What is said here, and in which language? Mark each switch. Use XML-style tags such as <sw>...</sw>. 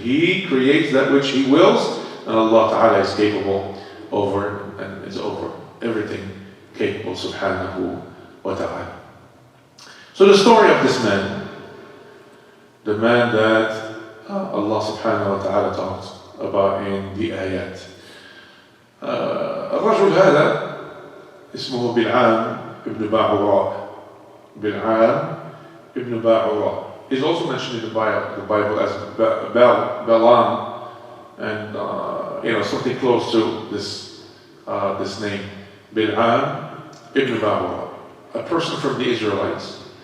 <en>He creates that which He wills, and Allah Ta'ala is capable over and is over everything capable, subhanahu wa ta'ala. So the story of this man, the man that Allah Subhanahu wa Ta'ala talks about in the ayat.</en> <ar>الرجل هذا اسمه بلعام ابن باعوراء.</ar> <en>بلعام ابن باعوراء is also mentioned in the Bible as Balaam, and something close to this name, Bil'am ibn Ba'ura, a person from the Israelites.</en>